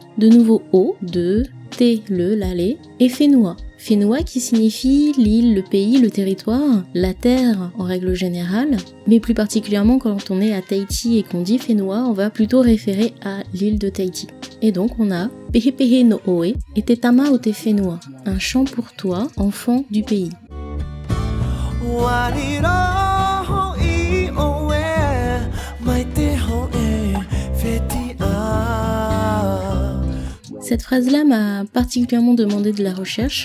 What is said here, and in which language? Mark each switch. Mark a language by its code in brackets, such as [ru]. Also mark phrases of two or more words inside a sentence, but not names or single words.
[fr] De nouveau o, de, te, le, la, les. Et Whenua. Whenua qui signifie l'île, le pays, le territoire, la terre en règle générale, mais plus particulièrement quand on est à Tahiti et qu'on dit Whenua, on va plutôt référer à l'île de Tahiti. Et donc on a Pehe Pehe no Oe et Te Tama o Te Whenua, un chant pour toi, enfant du pays. Cette phrase-là m'a particulièrement demandé de la recherche.